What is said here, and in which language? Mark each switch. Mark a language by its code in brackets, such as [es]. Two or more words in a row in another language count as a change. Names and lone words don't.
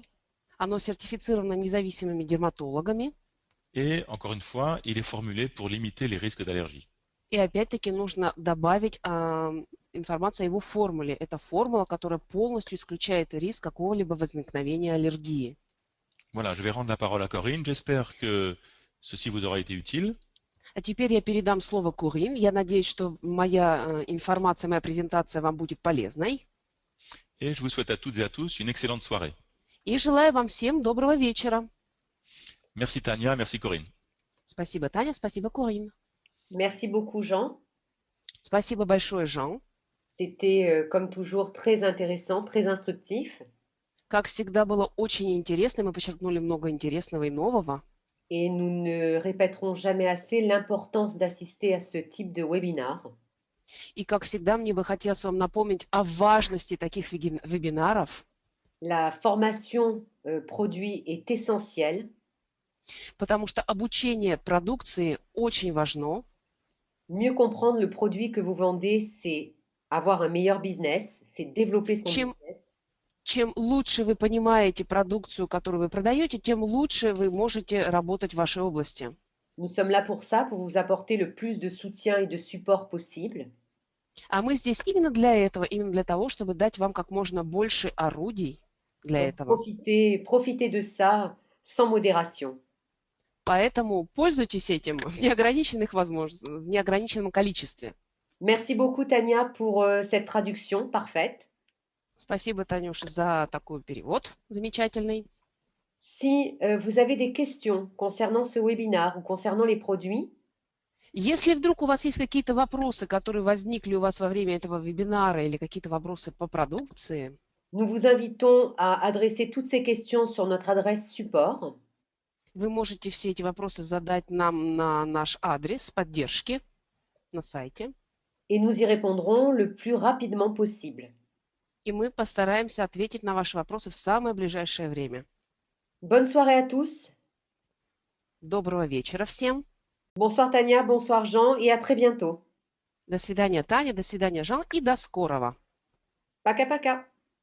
[ru] Оно сертифицировано независимыми дерматологами. [fr] Et encore une fois, il est formulé pour limiter les risques d'allergie. [ru] И опять-таки нужно добавить информацию о его формуле. Это формула, которая полностью исключает риск какого-либо возникновения аллергии. [fr] Voilà, je vais rendre la parole à Corinne. J'espère que ceci vous aura été utile. [ru] А теперь я передам слово Корин. Я надеюсь, что моя информация, моя презентация вам будет полезной. [fr] Et je vous souhaite à toutes et à tous une excellente soirée. [ru] И желаю вам всем доброго вечера. [fr] Merci Tania, merci Corinne. [ru] Спасибо, Таня, спасибо, Корин. [fr] Merci beaucoup, Jean. [ru] Спасибо большое, Жан. [fr] C'était, comme toujours, très intéressant, très instructif. [ru] Как всегда, было очень интересно. Мы подчеркнули много интересного и нового. [fr] Et nous ne répéterons jamais assez l'importance d'assister à ce type de webinar. [ru] И, как всегда, мне бы хотелось вам напомнить о важности таких вебинаров. [fr] La formation produit est essentielle. [ru] Потому что обучение продукции очень важно. [fr] Mieux comprendre le produit que vous vendez, c'est avoir un meilleur business, c'est développer son business. [ru] Чем лучше вы понимаете продукцию, которую вы продаете, тем лучше вы можете работать в вашей области. [fr] Nous sommes là pour ça, pour vous apporter le plus de soutien et de support possible. [ru] А мы здесь именно для этого, именно для того, чтобы дать вам как можно больше орудий для этого. [fr] Profitez de ça sans modération. [ru] Поэтому пользуйтесь этим в неограниченных возможностях, в неограниченном количестве. [fr] Merci beaucoup, Tania, pour cette traduction parfaite. [ru] Спасибо, Танюша, за такой перевод замечательный. [fr] Si vous avez des questions concernant ce webinaire ou concernant les produits, [ru] если вдруг у вас есть какие-то вопросы, которые возникли у вас во время этого вебинара или какие-то вопросы по продукции, [fr] nous vous invitons à adresser toutes ces questions sur notre adresse support. [ru] Вы можете все эти вопросы задать нам на наш адрес поддержки на сайте. [fr] Et nous y répondrons le plus rapidement possible. [ru] И мы постараемся ответить на ваши вопросы в самое ближайшее время. [fr] Bonne soirée à tous. [ru] Доброго вечера всем. [fr] Bonsoir Tania, bonsoir Jean et à très bientôt. [ru] До свидания, Таня, до свидания, Жан, и до скорого. Пока-пока.